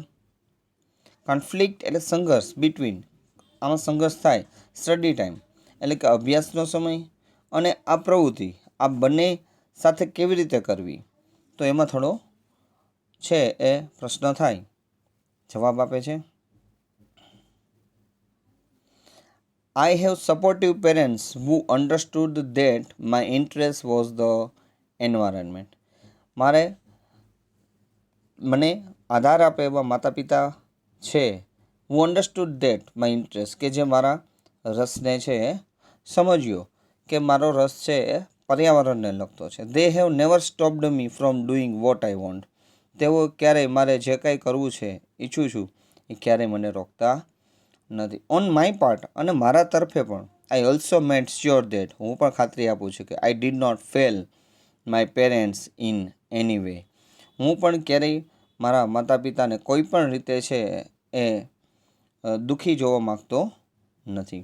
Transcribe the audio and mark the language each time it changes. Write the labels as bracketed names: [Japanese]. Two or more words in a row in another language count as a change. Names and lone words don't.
[Gujarati] કન્ફ્લિક્ટ એટલે સંઘર્ષ, બિટવીન આમાં સંઘર્ષ થાય. [English] study time [Gujarati] એટલે કે અભ્યાસનો સમય અને આ પ્રવૃત્તિ આ બંને સાથે કેવી રીતે કરવી તો એમાં થોડો છે એ પ્રશ્ન થાય. જવાબ આપે છે [English] I have supportive parents who understood that my interest was the environment. [Gujarati] મને આધાર આપે એવા માતા પિતા છે [English] who understood that my interest [Gujarati] કે જે મારા રસને છે સમજ્યો કે મારો રસ છે એ પર્યાવરણને લગતો છે. [English] They have never stopped me from doing what I want. [Gujarati] તેઓ ક્યારેય મારે જે કાંઈ કરવું છે ઈચ્છું છું એ ક્યારેય મને રોકતા નથી. [English] on my part [Gujarati] અને મારા તરફે પણ [English] I also made sure that [Gujarati] હું પણ ખાતરી આપું છું કે [English] I did not fail my parents in any way. [Gujarati] હું પણ ક્યારેય મારા માતા પિતાને કોઈ પણ રીતે છે એ દુઃખી જોવા માગતો નથી.